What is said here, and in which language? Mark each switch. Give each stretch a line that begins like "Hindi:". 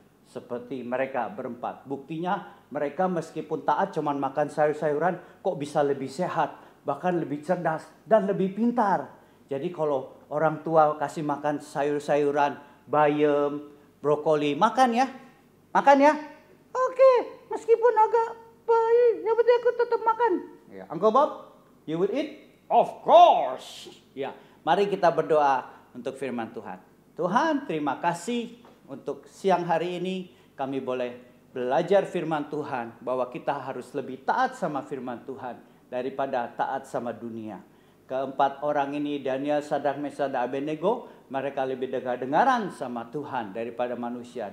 Indonesian: seperti mereka berempat. Buktinya mereka meskipun taat cuman makan sayur-sayuran kok bisa lebih sehat, bahkan lebih cerdas dan lebih pintar. Jadi kalau orang tua kasih makan sayur-sayuran, bayam, brokoli, makan ya? Makan ya? Oke, meskipun agak baik, yang penting aku tetap makan.
English: Ya, Uncle Bob, you will eat? Of course.
Indonesian: Ya, mari kita berdoa untuk firman Tuhan. Tuhan, terima kasih untuk siang hari ini kami boleh belajar firman Tuhan, bahwa kita harus lebih taat sama firman Tuhan daripada taat sama dunia. Keempat orang ini, Daniel, Sadrak, Mesak, dan Abednego, mereka lebih dengar-dengaran sama Tuhan daripada manusia.